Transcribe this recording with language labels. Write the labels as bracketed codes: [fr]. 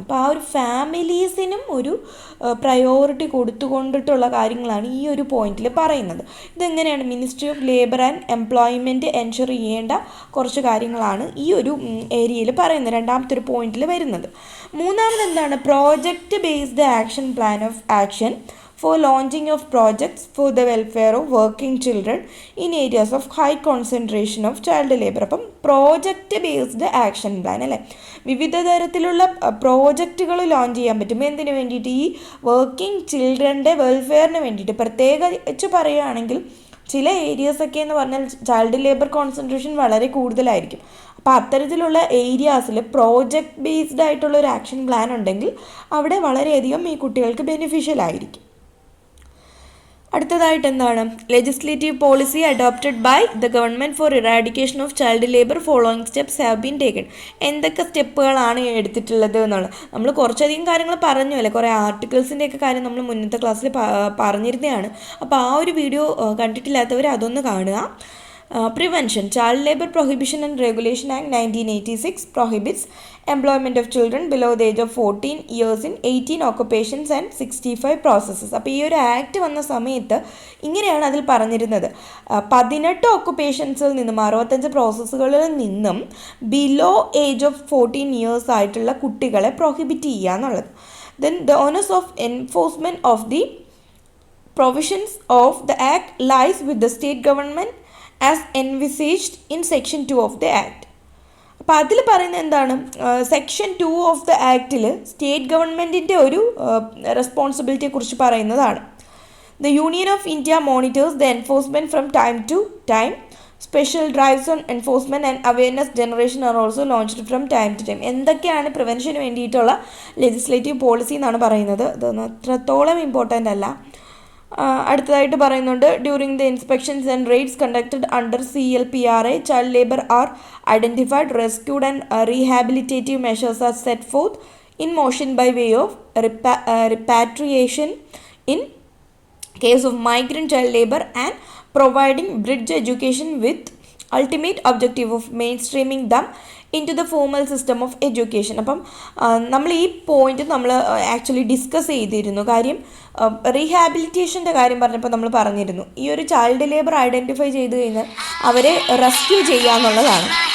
[ml] അപ്പോൾ ആ ഒരു ഫാമിലീസിനും ഒരു പ്രയോറിറ്റി കൊടുത്തുകൊണ്ടിട്ടുള്ള കാര്യങ്ങളാണ് ഈ ഒരു പോയിന്റിൽ പറയുന്നത്. ഇതെങ്ങനെയാണ് ministry of labour and employment ensure ചെയ്യേണ്ട കുറച്ച് കാര്യങ്ങളാണ് ഈ ഒരു ഏരിയയിൽ പറയുന്നത്, രണ്ടാമത്തെ ഒരു പോയിന്റിൽ വരുന്നത്. മൂന്നാമത് എന്താണ്? [en] Project based action plan of action for launching of projects for the welfare of working children in areas of high concentration of child labor. [ml] അപ്പം പ്രോജക്റ്റ് ബേസ്ഡ് ആക്ഷൻ പ്ലാൻ അല്ലേ, വിവിധ തരത്തിലുള്ള പ്രോജക്റ്റുകൾ ലോഞ്ച് ചെയ്യാൻ പറ്റും. എന്തിനു വേണ്ടിയിട്ട്? ഈ വർക്കിംഗ് ചിൽഡ്രൻ്റെ വെൽഫെയറിന് വേണ്ടിയിട്ട്. പ്രത്യേകിച്ച് പറയുകയാണെങ്കിൽ ചില ഏരിയസൊക്കെ എന്ന് പറഞ്ഞാൽ ചൈൽഡ് ലേബർ കോൺസെൻട്രേഷൻ വളരെ കൂടുതലായിരിക്കും. അപ്പോൾ അത്തരത്തിലുള്ള ഏരിയാസിൽ പ്രോജക്റ്റ് ബേസ്ഡ് ആയിട്ടുള്ള ഒരു ആക്ഷൻ പ്ലാൻ ഉണ്ടെങ്കിൽ അവിടെ വളരെയധികം ഈ കുട്ടികൾക്ക് ബെനിഫിഷ്യൽ ആയിരിക്കും. അടുത്തതായിട്ട് എന്താണ്? [en] Legislative policy adopted by the government for eradication of child labour following steps have been taken. [ml] എന്തൊക്കെ സ്റ്റെപ്പുകളാണ് എടുത്തിട്ടുള്ളത് എന്നുള്ളത് നമ്മൾ കുറച്ചധികം കാര്യങ്ങൾ പറഞ്ഞു അല്ലേ. കുറേ ആർട്ടിക്കിൾസിൻ്റെയൊക്കെ കാര്യം നമ്മൾ മുന്നത്തെ ക്ലാസ്സിൽ പറഞ്ഞിരുന്നതാണ്. അപ്പോൾ ആ ഒരു വീഡിയോ കണ്ടിട്ടില്ലാത്തവർ അതൊന്ന് കാണുക. [en] Prevention. Child Labor Prohibition and Regulation Act 1986 prohibits employment of children below the age of 14 years in 18 occupations and 65 processes. [ml] അപ്പോൾ ഈ ഒരു ആക്ട് വന്ന സമയത്ത് ഇങ്ങനെയാണ് അതിൽ പറഞ്ഞിരുന്നത്. 18 ഓക്കുപ്പേഷൻസിൽ നിന്നും 65 പ്രോസസ്സുകളിൽ നിന്നും ബിലോ ഏജ് ഓഫ് 14 ഇയേഴ്സ് ആയിട്ടുള്ള കുട്ടികളെ പ്രൊഹിബിറ്റ് ചെയ്യുക എന്നുള്ളത്. [en] Then the onus of enforcement of the provisions of the act lies with the state government as envisaged in section 2 of the act. [ml] അപ്പോൾ അതിൽ പറയുന്നത് എന്താണ്? സെക്ഷൻ 2 ഓഫ് ദ ആക്റ്റിൽ സ്റ്റേറ്റ് ഗവൺമെൻറ്റിൻ്റെ ഒരു റെസ്പോൺസിബിലിറ്റിയെക്കുറിച്ച് പറയുന്നതാണ്. [en] The Union of India monitors the enforcement from time to time. Special drives on enforcement and awareness generation are also launched from time to time. [ml] എന്തൊക്കെയാണ് പ്രിവെൻഷന് വേണ്ടിയിട്ടുള്ള legislative policy എന്നാണ് പറയുന്നത്. ഇതൊന്നും അത്രത്തോളം important അല്ല. അടുത്തതായിട്ട് പറയുന്നുണ്ട്, [en] During the inspections and raids conducted under CLPRA child labour are identified, rescued and rehabilitative measures are set forth in motion by way of repatriation in case of migrant child labor and providing bridge education with ultimate objective of mainstreaming them into the formal system of education. [ml] അപ്പം നമ്മൾ ഈ point നമ്മൾ actually discuss ചെയ്തിരുന്നു. കാര്യം റീഹാബിലിറ്റേഷൻ്റെ കാര്യം പറഞ്ഞപ്പോൾ നമ്മൾ പറഞ്ഞിരുന്നു ഈ ഒരു ചൈൽഡ് ലേബർ ഐഡൻറ്റിഫൈ ചെയ്ത് കഴിഞ്ഞാൽ അവരെ റെസ്ക്യൂ ചെയ്യുക എന്നുള്ളതാണ്.